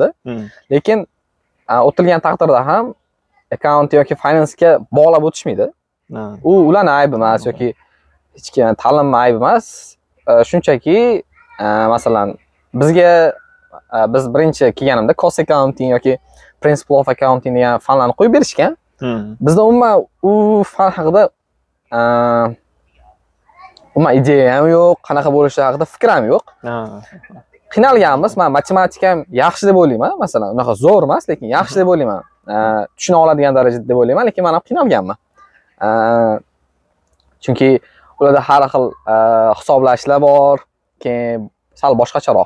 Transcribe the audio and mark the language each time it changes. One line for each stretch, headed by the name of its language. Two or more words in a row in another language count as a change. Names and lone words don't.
Uzbek: Lekin o'tilgan taqdirda ham accounting yoki finance-ga bog'lab o'tishmaydi. Ularning aybi emas yoki hech kim ta'lim aybi emas. Shunchaki masalan bizga biz birinchi kelganimda
English: cost accounting
Uzbek: yoki
English: principle of accounting
Uzbek: degan fanlarni qo'yib berishgan. Bizda umuman u fan haqida ideya ham yo'q, qanaqa bo'lishi haqida fikr ham yo'q. Qiynalganmiz. Men matematikam yaxshi deb o'ylayman. Masalan, unaqa zo'r emas, lekin yaxshi deb o'ylayman. Tushuna oladigan darajada deb o'ylayman, lekin men ham qiynalganman. Chunki ularda har xil hisoblashlar bor, keyin sal boshqacharoq.